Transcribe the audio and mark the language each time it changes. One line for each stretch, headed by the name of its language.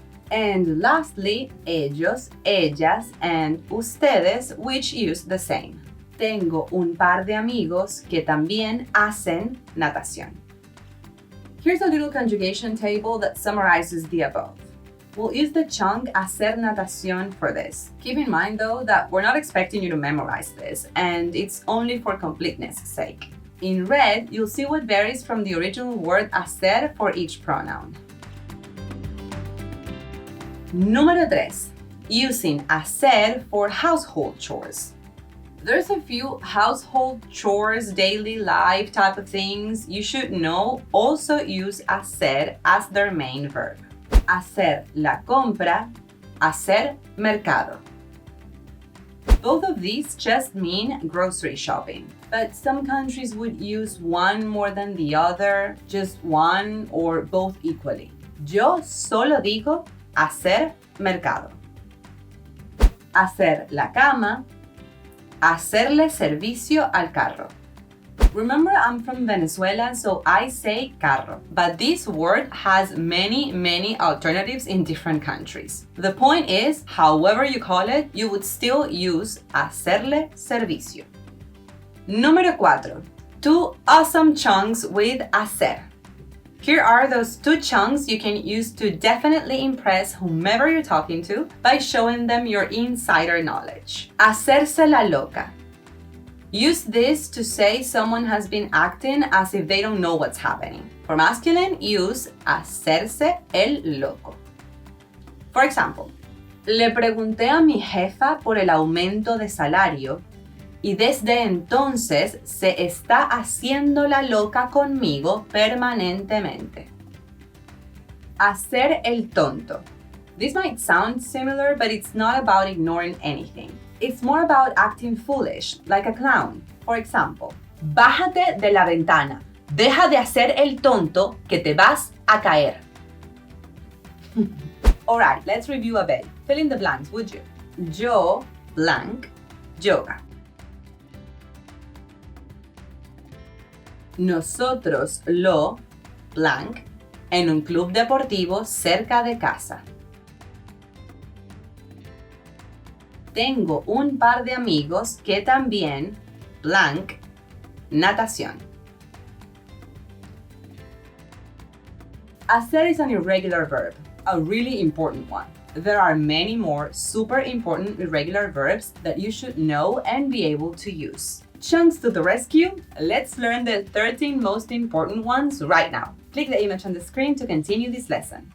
English: And lastly, ellos, ellas, and ustedes, which use the same.
Spanish: Tengo un par de amigos que también hacen natación.
English: Here's a little conjugation table that summarizes the above. We'll use the chunk hacer natación for this. Keep in mind though that we're not expecting you to memorize this, and it's only for completeness' sake. In red, you'll see what varies from the original word hacer for each pronoun. Número 3. Using hacer for household chores. There's a few household chores, daily life type of things you should know also use hacer as their main verb.
Spanish: Hacer la compra, hacer mercado.
English: Both of these just mean grocery shopping, but some countries would use one more than the other, just one or both equally.
Spanish: Yo solo digo hacer mercado. Hacer la cama, hacerle servicio al carro.
English: Remember, I'm from Venezuela, so I say carro, but this word has many alternatives in different countries. The point is, however you call it, you would still use hacerle servicio. Número 4. 2 awesome chunks with hacer. Here are those 2 chunks you can use to definitely impress whomever you're talking to by showing them your insider knowledge. Hacerse la loca. Use this to say someone has been acting as if they don't know what's happening. For masculine, use hacerse el loco. For example,
Spanish: le pregunté a mi jefa por el aumento de salario y desde entonces se está haciendo la loca conmigo permanentemente. Hacer el tonto.
English: This might sound similar, but it's not about ignoring anything. It's more about acting foolish, like a clown. For example,
Spanish: bájate de la ventana. Deja de hacer el tonto que te vas a caer.
English: Alright, let's review a bit. Fill in the blanks, would you?
Spanish: Yo, blank, yoga. Nosotros lo, blank, en un club deportivo cerca de casa. Tengo un par de amigos que también, blank, natación.
English: Hacer is an irregular verb, a really important one. There are many more super important irregular verbs that you should know and be able to use. Chunks to the rescue, let's learn the 13 most important ones right now. Click the image on the screen to continue this lesson.